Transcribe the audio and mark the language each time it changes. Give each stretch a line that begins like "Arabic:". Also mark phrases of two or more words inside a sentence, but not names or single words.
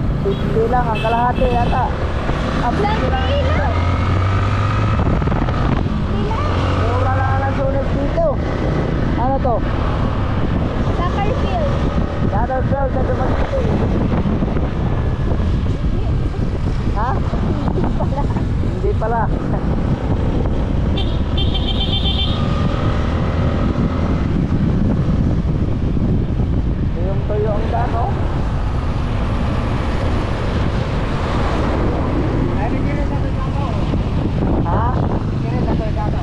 Filipino: 50 lang ang kalahati yata. Ah, 50 lang. Mura lang ang sulit dito. Ano to? Soccer field. Shadow Field sa Dumaguete. Ha? Hindi pala. Yung tuyo ang daan, oh.
Cebuano: Ay, kini sa kamo. Ha? Kini sa kamo.